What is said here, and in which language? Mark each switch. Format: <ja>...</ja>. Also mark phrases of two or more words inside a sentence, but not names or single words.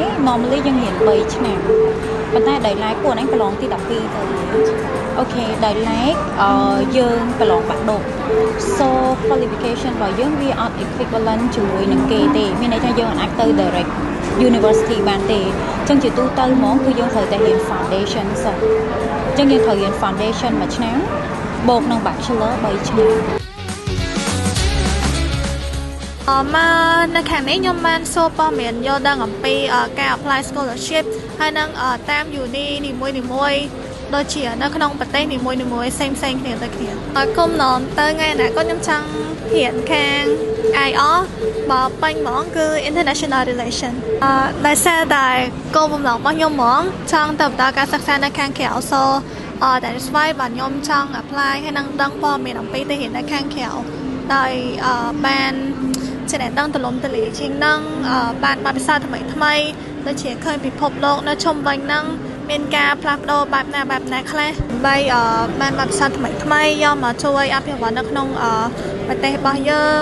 <km>normally យើងរៀន3ឆ្នាំប៉ុន្តែដោយឡែកពួកហ្នឹងប្រឡងទី12ទៅអូខេដោយឡែកយើងប្រឡងបាក់ឌុប</km> <en>so qualification</en> <km>របស់យើងវាអត់ equivalent ជាមួយនឹងគេទេមានន័យថាយើងអាចទៅ</km> <en>direct university</en> <km>បានទេអញ្ចឹងជាទូទៅហ្មងគឺយើងត្រូវតែរៀន foundation សិនអញ្ចឹងយើងត្រូវរៀន foundation 1ឆ្នាំបូកនឹង bachelor 3ឆ្នាំ មកនៅខាងនេះខ្ញុំបានសួរព័ត៌មានយល់ដឹងអំពីការ</km> <en>apply scholarship</en> <km>ហើយនឹងតាម uni នីមួយៗដូចជានៅក្នុងប្រទេសនីមួយៗផ្សេងគ្នាទៅគ្នាគុំណនទៅថ្ងៃណាក៏ខ្ញុំចង់រៀនខាង IR បើពេញហ្មងគឺ</km> <en>international relation</en> <km>ដោយសារតែគោលបំណង របស់ខ្ញុំហ្មងចង់ទៅបន្តការសិក្សានៅខាងក្រៅ</km> <en>so that's why</en> <km>បាទខ្ញុំចង់ apply ហើយនឹងដឹងព័ត៌មានអំពីទៅរៀននៅខាងក្រៅដោយបានចំណេះដឹងទូលំទូលាយជាងនឹងបានបទពិសោធន៍ ថ្មីដូចជាឃើញពិភពលោកនៅជុំវិញនឹងមានការផ្លាស់ប្ដូរបែបណាខ្លះដើម្បីបានបទពិសោធន៍ថ្មីយកមកជួយអភិវឌ្ឍនៅក្នុងប្រទេសរបស់យើង</km>